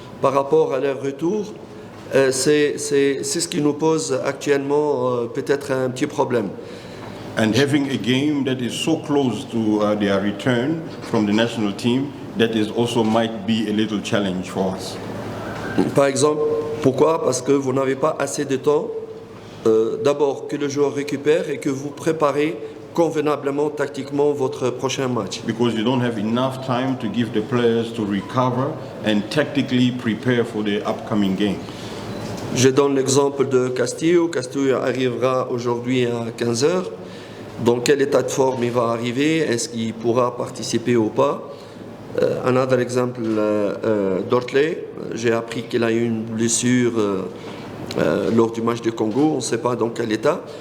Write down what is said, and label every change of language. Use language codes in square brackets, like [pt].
[fr] par rapport à leur retour, c'est ce qui nous pose actuellement peut-être un petit problème. [en] And having a game that is so close to their return from the national team, that is also might be a little challenge for us. [fr] Par exemple, pourquoi? Parce que vous n'avez pas assez de temps, d'abord que le joueur récupère et que vous préparez convenablement, tactiquement, votre prochain match. [en] Because you don't have enough time to give the players to recover and tactically prepare for the upcoming game. [fr] Je donne l'exemple de Castillo. Castillo arrivera aujourd'hui à 15h. Dans quel état de forme il va arriver? Est-ce qu'il pourra participer ou pas? [en] Another example, [fr] Dortley. J'ai appris qu'il a eu une blessure lors du match de Congo. On ne sait pas dans quel état.